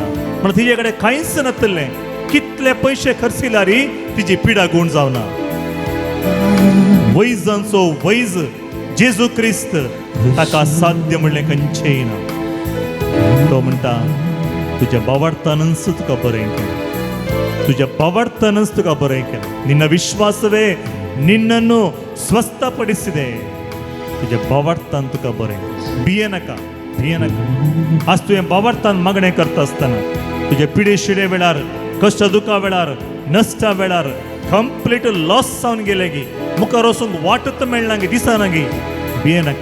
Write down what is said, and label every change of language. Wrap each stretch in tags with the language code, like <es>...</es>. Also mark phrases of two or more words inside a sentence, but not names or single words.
<kok>म्हण तिजे कडेन कांयच नासलें, कितले पयशे खर्च केल्यारी तिजी पिडा गूण जावना. वैजांचो वैज जेजू क्रिस्त ताका साध्य म्हणलें खंयचेंय ना. तो म्हणटा तुज्या बावार्थानच तुका बरें केलें, तुज्या बावार्थानच तुका बरें केलें.</kok> <kn>ನಿನ್ನ ವಿಶ್ವಾಸವೇ ನಿನ್ನನ್ನು ಸ್ವಸ್ಥಪಡಿಸಿದೆ.</kn> <kok>तुज्या बावार्थान तुका बरें. भियेनाका, भियेनाका. आज तुवें बावार्थान मागणें करता आसतना तुजे पिडे शिडे वेळार, कश्ट दुखा वेळार, नश्टा वेळार</kok> <en>complete loss</en> <kok>जावन गेले गी, मुखार वचूंक वाटच मेळना गी, दिसना गी, भियेनाका.</kok>